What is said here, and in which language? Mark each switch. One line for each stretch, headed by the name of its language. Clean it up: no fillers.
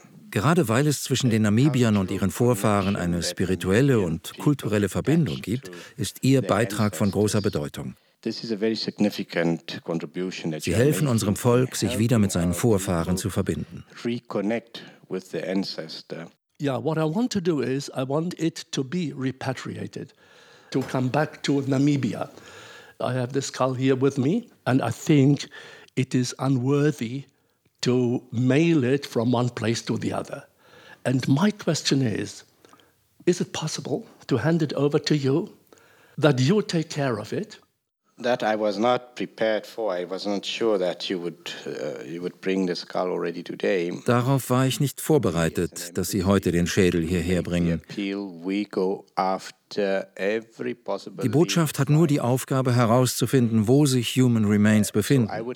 German: Gerade weil es zwischen den Namibiern und ihren Vorfahren eine spirituelle und kulturelle Verbindung gibt, ist ihr Beitrag von großer Bedeutung. Sie helfen unserem Volk, sich wieder mit seinen Vorfahren zu verbinden.
English: With the ancestor. Yeah, what I want to do is I want it to be repatriated, to come back to Namibia. I have the skull here with me, and I think it is unworthy to mail it from one place to the other. And my question is it possible to hand it over to you, that you take care of it? that I was not prepared for. I was not sure that you would bring the skull already today.
German: Darauf war ich nicht vorbereitet, dass Sie heute den Schädel hierher bringen. Die Botschaft hat nur die Aufgabe herauszufinden, wo sich Human Remains befinden.